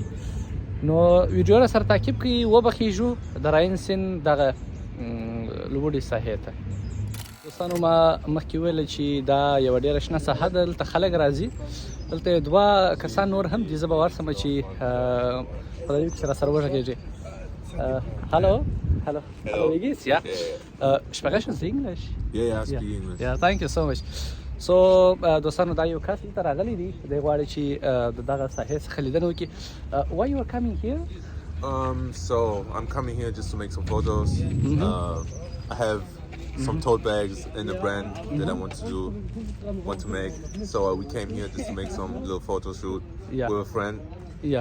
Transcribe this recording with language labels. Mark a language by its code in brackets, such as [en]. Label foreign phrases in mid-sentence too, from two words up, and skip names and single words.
[ps] نو ویډیو را سره تعقیب کړئ، وبخېږو د راین سیند دغه لوړې ساحې ته. دوستانو ما مخکې ویله چې دا یوه ډېره شنه ساحه ده، دلته خلک راځي. دلته یو دوه کسان نور هم دي، زه به ورسمه چې په دې کې راسره وغږېږي. [de] Hallo. Hallo. Hallo, wie geht's? Ja? Sprechen Sie English? [en] Yeah, I speak English. Yeah, thank you so much. So, [ps] دوستانو دا یو کس دلته راغلی دی، دی غواړي چې د دغه ساحې څخه لیدنه وکړي. [en] Why you are coming here? So I'm coming here just to make some photos. I have some tote bags in the brand that I want to make. So we came here just to make some little photo shoot with a friend. Yeah.